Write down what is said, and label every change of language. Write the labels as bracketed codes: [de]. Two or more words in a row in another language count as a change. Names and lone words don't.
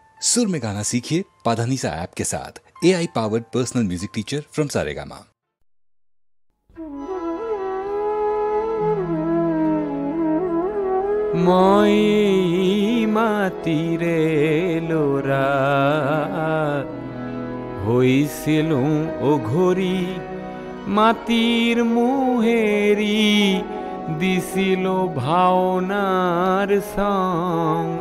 [hi] सुर में गाना सीखिए पाधानीसा ऐप के साथ। [en] AI powered personal music teacher from Saregama. [as] মই মাটিৰে লৰা হৈছিলোঁ অঘৰী মাটিৰ মোহেৰি দিছিলোঁ ভাওনাৰ সং